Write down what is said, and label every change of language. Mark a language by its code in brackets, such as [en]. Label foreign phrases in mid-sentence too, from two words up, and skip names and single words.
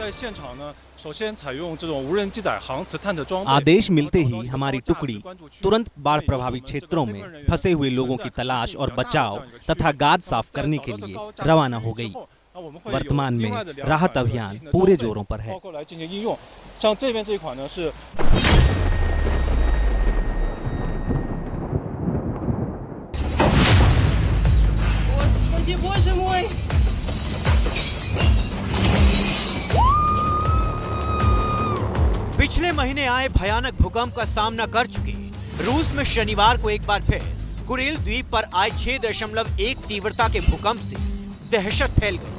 [hi] आदेश मिलते ही हमारी टुकड़ी तुरंत बाढ़ प्रभावित क्षेत्रों में फंसे हुए लोगों की तलाश और बचाव तथा गाद साफ करने के लिए रवाना हो गई। वर्तमान में राहत अभियान पूरे जोरों पर है। [ru] Господи, боже мой! [hi] पिछले महीने आए भयानक भूकंप का सामना कर चुके रूस में शनिवार को एक बार फिर कुरिल द्वीप पर आए 6.1 तीव्रता के भूकंप से दहशत फैल गई।